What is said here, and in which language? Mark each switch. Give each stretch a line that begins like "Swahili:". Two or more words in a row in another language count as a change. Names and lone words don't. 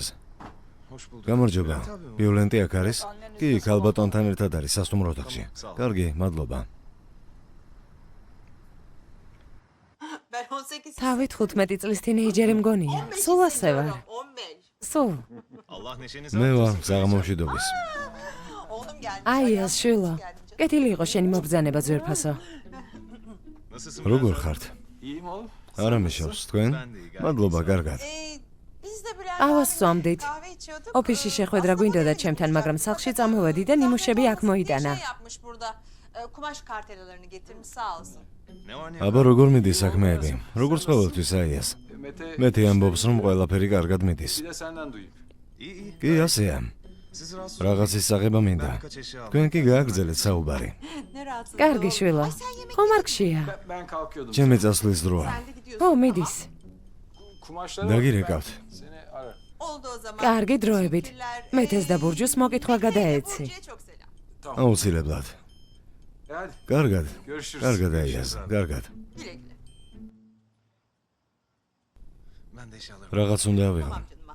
Georgian: გამარჯობა. ვიოლენტი აქ არის? კი, ქალბატონთან ერთად არის სასტუმრო ოთახში. კარგი, მადლობა.
Turkish: Ben 18
Georgian: თავი 15 წლის თინეიჯერი მგონია. სულ ასე ვარ. 15. სულ. მე ვარ საღამომშვიდობის.
Turkish: Oğlum geldi.
Georgian: აიაზ შვილო. კეთილი იყო შენი მობრძანება ძვირფასო. როგორ ხართ?
Turkish: İyiyim oğlum.
Georgian: არა მიშავს თქვენ? მადლობა, კარგად.
Turkish: Biz de birer
Georgian: ავას სვამდით.
Turkish: kahve içiyorduk.
Georgian: ოფისში შეხვედრა გვინდოდა ჩემთან, მაგრამ სახლში წამოვედი და ნიმუშები აქ მოიტანა.
Turkish: Şey yapmış burada. Kumaş kartelalarını getirmiş sağ olsun.
Georgian: აბა როგორ მიდის საქმეები? როგორც ყოველთვის აიაზ. მეთე ამბობს, რომ ყველაფერი კარგად მიდის.
Turkish: Bir de senden duyayım.
Georgian: კი, ასეა. რაღაცის აღება მინდა. თქვენ კი გააგრძელეთ საუბარი.
Turkish: Ne rahatsız.
Georgian: კარგი შვილო. ხომ არ გშია?
Turkish: Ben kalkıyordum.
Georgian: ჩემი წასვლის დროა.
Turkish: Sen de gidiyorsun.
Georgian: ო, მიდის.
Turkish: Kumaşları
Georgian: დაგირეკავთ.
Turkish: seni arar. Oldu o zaman.
Georgian: კარგი დროებით. მეთეს და ბურჯუს მოკითხვა გადაეცი.
Turkish: Burcu'ya çok selam.
Georgian: აუცილებლად.
Turkish: Hadi
Georgian: კარგად.
Turkish: görüşürüz.
Georgian: კარგად აიაზ, კარგად.
Turkish: Güle güle.
Georgian: რაღაც უნდა ავიღო.
Turkish: Tamam canım.